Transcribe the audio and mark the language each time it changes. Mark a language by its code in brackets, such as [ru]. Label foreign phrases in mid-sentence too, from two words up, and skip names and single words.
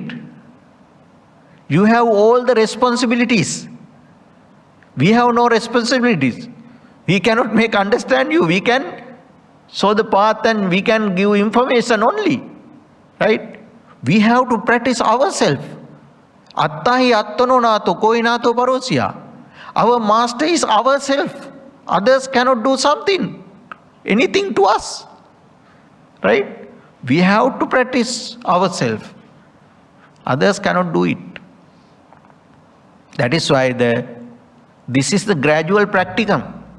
[en] You have all the responsibilities. We have no responsibilities. We cannot make understand you. We can show the path and we can give information only. Right? We have to practice ourselves. [pi] Attahi attano nato koi nato parosya. [en] Our master is ourselves. Others cannot do anything to us. Right? We have to practice ourselves. Others cannot do it. That is why this is the gradual practicum.